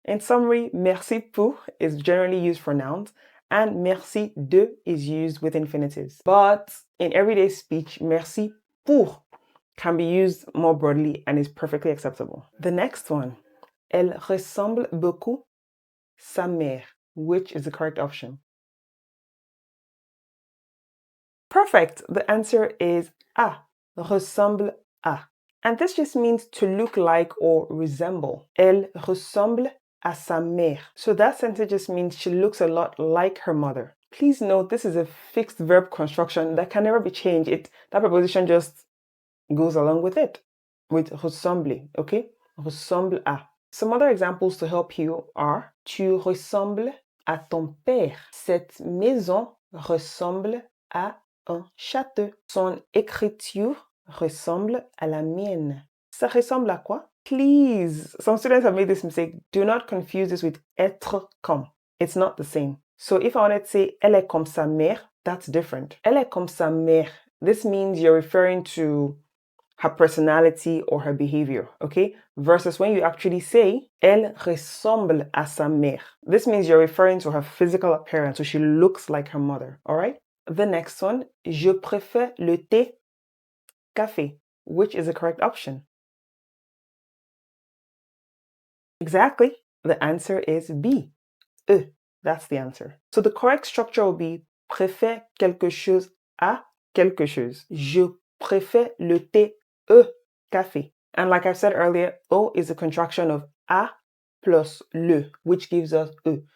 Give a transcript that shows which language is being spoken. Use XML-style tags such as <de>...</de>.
<en>In summary, merci pour is generally used for nouns and merci de is used with infinitives. But in everyday speech, merci pour can be used more broadly and is perfectly acceptable. The next one,</en> <fr>elle ressemble beaucoup sa mère.</fr> <en>Which is the correct option? Perfect. The answer is A. ressemble à. And this just means to look like or resemble.</en> <fr>Elle ressemble à sa mère.</fr> <en>So that sentence just means she looks a lot like her mother. Please note this is a fixed verb construction that can never be changed. That preposition just goes along with it, with ressembler, okay? Ressemble à. Some other examples to help you are</en> <fr>tu ressembles à ton père. Cette maison ressemble à un château. Son écriture ressemble à la mienne. Ça ressemble à quoi?</fr> <en>Please, some students have made this mistake. Do not confuse this with être comme. It's not the same. So if I wanted to say</en> <fr>elle est comme sa mère,</fr> <en>that's different. Elle est comme sa mère. This means you're referring to her personality or her behavior, okay? Versus when you actually say,</en> <fr>elle ressemble à sa mère.</fr> <en>This means you're referring to her physical appearance, so she looks like her mother, all right? The next one,</en> <fr>je préfère le thé café,</fr> <en>which is the correct option. Exactly. The answer is B. That's the answer. So the correct structure will be préfère quelque chose à quelque chose.</en> <fr>Je préfère le thé café.</fr> <en>And like I said earlier, O is a contraction of a plus le, which gives us e.</en>